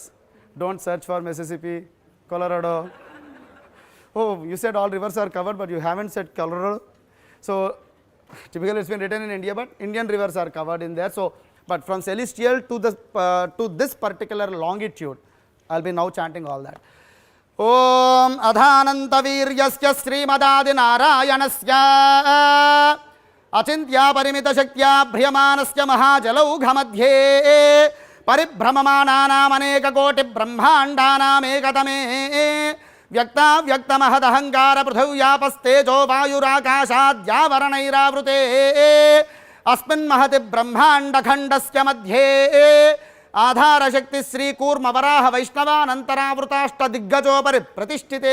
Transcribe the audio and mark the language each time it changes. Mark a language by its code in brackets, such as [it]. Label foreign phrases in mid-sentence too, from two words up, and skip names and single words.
[en] Don't search for Mississippi, Colorado. Oh, you said all rivers are covered, but you haven't said Colorado. So typically it's been written in India, but Indian rivers are covered in there. So, but from celestial to this particular longitude, I'll be now chanting all that. [sa] ओम् अधानन्त वीर्यस्य श्रीमदादि नारायणस्य अचिन्त्य परिमित शक्त्या भ्रियमाणस्य महाजलौघ मध्ये परिभ्रममाणानाम् अनेक कोटि ब्रह्माण्डानाम् एकतमे व्यक्ताव्यक्तमहदहंकार पृथिव्यापस्तेजो वायुराकाशाद्यावरणैरावृते अस्मिन् महति ब्रह्माण्डखण्डस्य मध्ये आधारशक्ति श्रीकूर्मवराह वैष्णवानन्तरावृताष्ट दिग्गजोपरि प्रतिष्ठिते